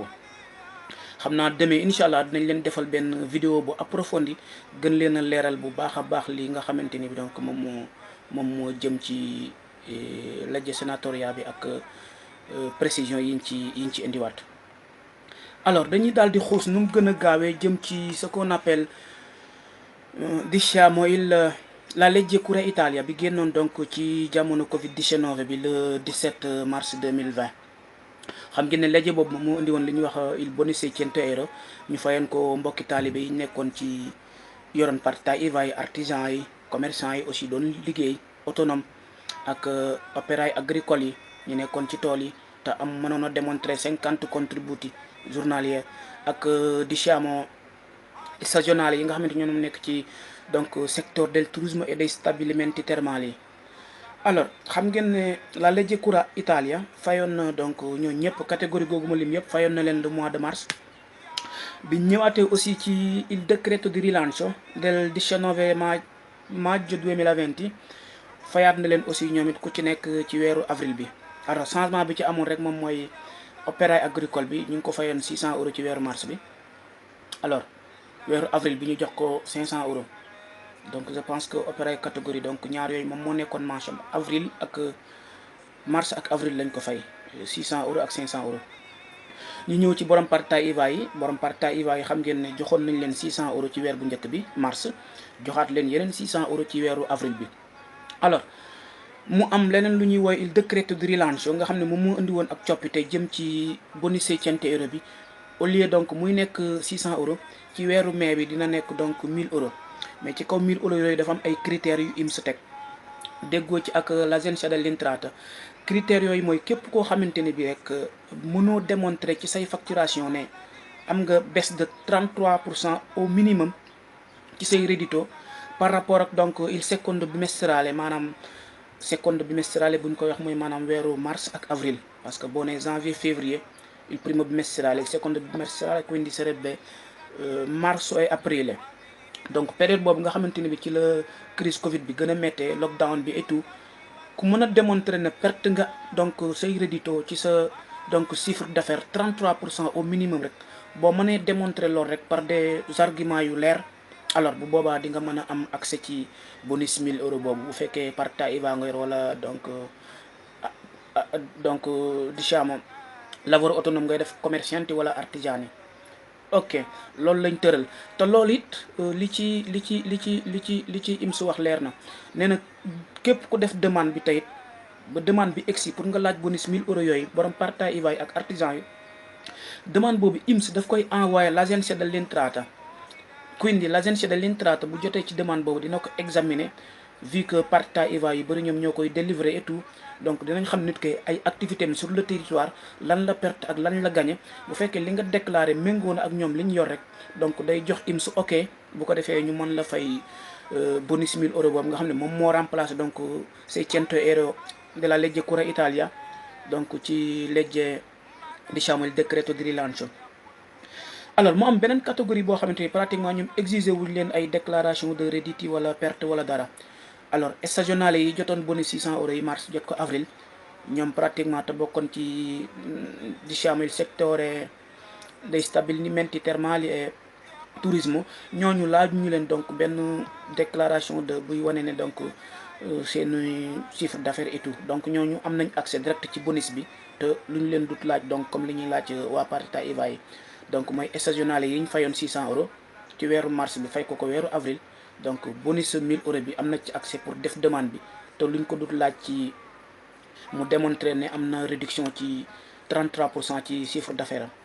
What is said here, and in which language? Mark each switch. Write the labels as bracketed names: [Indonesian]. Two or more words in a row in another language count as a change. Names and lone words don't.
[Wolof] xam naa demee [Arabic] إن شاء الله [Wolof] dinañ leen defal benn vidéo bu approfondi gën leen a leeral bu baax a baax li nga xamante ni bi donc moom moo jëm ci [Italian] legge sanatoria [Wolof] bi ak précision yiñ ci indiwaat. alors dañuy daal di xuus nu mu gën a gaawee jëm ci [French] ce qu'on appelle [Italian] diciamo la legge Cura Italia [Wolof] bi génnoon donc ci jamono Covid 19 bi [French] le 17 mars 2020. [Wolof] xam ngeen ne legge boobu moom moo indi woon li ñuy wax [Italian] il boni 600 euro [Wolof] ñu fayoon ko mbokki taalibe yi nekkoon ci yoroon [Italian] partita IVA [Wolof] yi artisan yi commerçant yi aussi doon liggéey autonome ak [French] opérailles agricoles [Wolof] yi ñu nekkoon ci tool yi te am mënoon a démontrer 50 contributi journalier ak [Italian] diciamo stagionali [Wolof] yi nga xamante ñoom nekk ci donc secteur del [French] tourisme et des [Italian] stabilimenti termali [Wolof] yi. alors xam ngeen ne [Italian] la legge Cura Italia [Wolof] fayoon na donc ñoo ñëpp catégorie googu ma lim yëpp fayoon na leen [French] le mois de mars. [Wolof] bi ñëwaatee aussi ci [Italian] il decreto di rilancio del 19 maggio 2020 [Wolof] fayaat na leen aussi ñoom it ku ci nekk ci weeru avril bi. alors changement bi ci amoon rek moom mooy [French] opéraille agricole [Wolof] bi ñu ngi ko fayoon 600 euros ci weeru mars bi. alors weeru avril bi ñu jox ko 500 euros. [French] donc je pense que opéraille catégorie donc [Wolof] ñaar yooyu moom moo nekkoon mention avril ak mars ak avril lañ ko fay 600 euros ak 500 euros. ñu ñëw ci borom [Italian] partita IVA [Wolof] yi xam ngeen ne joxoon nañ leen 600 euros ci weer bu njëkk bi mars joxaat leen yeneen 600 euros ci weeru avril bi. alors mu am leneen lu ñuy woy [Italian] il decreto di rilancio [Wolof] nga xam ne moom moo indi woon ak coppite jëm ci boni 600 euro bi [French] au lieu donc [Wolof] muy nekk 600 euros ci weeru mai bi dina nekk donc 1000 euros. mais ci kaw 1000 euros yooyu dafa am ay critères yu INPS teg déggoo ci ak l'Agenzia delle Entrate. critères yooyu mooy képp koo xamante ne bi rek mënoo démontrer ci say facturation ne am nga [French] baisse de 33% au minimum [Wolof] ci say reddito [French] par rapport [Wolof] ak donc [Italian] il secondo bimestrale [Wolof] maanaam [Italian] secondo bimestrale [Wolof] bu ñu koy wax mooy maanaam weeru mars ak avril [French] parce que [Wolof] boo nee [French] janvier février [Italian] il primo bimestrale il secondo bimestrale quindi sarebbe marzo e aprile. [Wolof] donc période boobu nga xamante ni bi ci [French] la crise Covid [Wolof] bi gën a méttee lockdown bi [French] et tout [Wolof] ku mën a démontrer ne perte nga donc say rédito ci sa donc [French] chiffre d'affaires 33% au minimum [Wolof] rek boo mënee démontrer loolu rek [French] par des arguments [Wolof] yu leer alors bu boobaa di nga mën a am accès ci bonus 1000 euros boobu bu fekkee [Italian] partita IVA [Wolof] nga yor wala donc [Italian] diciamo lavoro autonome [Wolof] ngay def commercianti wala artigiani. ok loolu lañ tëral te loolu it li ci IMS wax leer na nee na képp ku def demande bi tey ba demande bi egsi pour nga laaj bonus 1000 € yooyu borom [Italian] parta IVA [Wolof] yi ak artisan yi demande boobu IMS daf koy envoyé [Italian] l'agenzia dell'entrata. Quindi l'agenzia dell'entrata [Wolof] bu jotee ci demande boobu dina ko examiner [French] vu que [Italian] partita IVA [Wolof] yu bëri ñoom ñoo koy délivrer [French] et tout [Wolof] donc dinañ xam nit que ay activité am [French] sur le territoire [Wolof] lan la perte ak lan la gagné bu fekkee li nga déclaré méngoo na ak ñoom li ñu yor rek donc day jox IMS ok bu ko defee ñu mën la fay bonus 1000 € boobu nga xam ne moom moo remplacé donc 600 € de la [Italian] legge Cura Italia [Wolof] donc ci legge [Italian] diciamo il decreto di rilancio. [Wolof] Alors mu am beneen catégorie boo xamante ni pratiquement ñoom exiger wuñ leen ay [French] déclaration de redditi [Wolof] wala perte wala dara alors stagionale yi jotoon bonus 600 € yi mars jot ko avril ñoom pratiquement te bokkoon ci [Italian] diciamo il settore dei stabilimenti termali e tourisme [Wolof] ñooñu laaj ñu leen donc benn [French] déclaration de [Wolof] buy wane ne donc seen [French] chiffre d'affaires et tout [Wolof] donc ñooñu am nañ [French] accès direct [Wolof] ci bonus bi te lu ñu leen dut laaj donc comme li ñuy laaj waa [Italian] partita IVA [Wolof] yi donc mooy stagionale yi ñu fayoon 600 € ci weeru mars bi fay ko weeru avril donc bonus 1000 € bi am na ci accès pour def demande bi te luñ ko dut laaj ci mu démontrer ne am na réduction ci 33% ci [French] chiffre d'affaires [Wolof] am.